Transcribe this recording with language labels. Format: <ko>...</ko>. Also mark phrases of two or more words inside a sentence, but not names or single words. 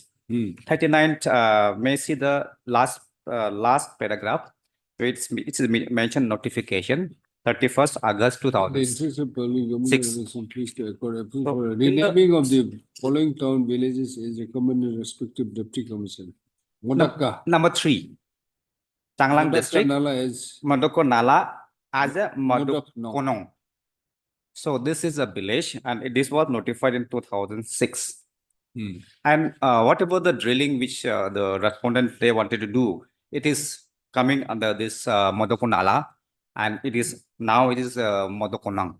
<en>39 may see the last paragraph. It's mentioned notification 31st August The 2000. interest of public government Six. relation, please to accord approval So, for in the- renaming of the following town villages is recommended respective deputy commission. Modaka. Number 3. Tanglang district, Nala is Madoko Nala as a Modokonong. Madokonong. So this is a village and this was notified in 2006. And what about the drilling which the respondent they wanted to do? It is coming under this Madoko Nala, and it is Madokonong.</en>